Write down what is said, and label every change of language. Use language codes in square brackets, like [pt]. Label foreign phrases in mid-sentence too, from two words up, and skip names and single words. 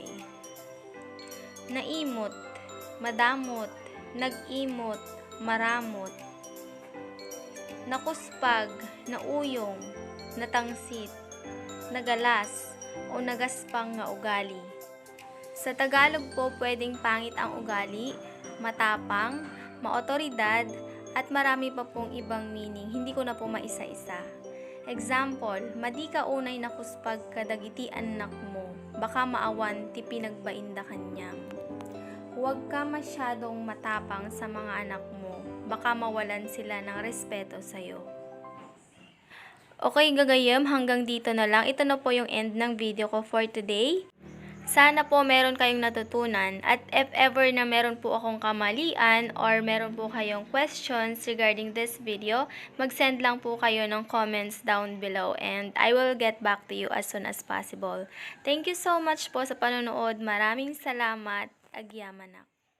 [ilo] Naimot, madamot, nag-imot, maramot. Nakuspag, nauyong, natangsit, nagalas, o nagaspang nga ugali. [tl] Sa Tagalog po, pwedeng pangit ang ugali, matapang, maotoridad, at marami pa pong ibang meaning. Hindi ko na po maisa-isa. [en] Example, [ilo] madi ka unay nakuspag kadagiti anak mo, baka maawan ti pinagbainda kanyam. [tl] Huwag ka masyadong matapang sa mga anak mo, baka mawalan sila ng respeto sa'yo. Okay, gagayem, hanggang dito na lang. Ito na po yung end ng video ko [en] for today. [tl] Sana po meron kayong natutunan, at [en] if ever [tl] na meron po akong kamalian or meron po kayong questions [en] regarding this video, [tl] mag-send lang po kayo ng [en] comments down below and I will get back to you as soon as possible. Thank you so much [tl] po sa panonood. Maraming salamat. [ilo] Agyamanak.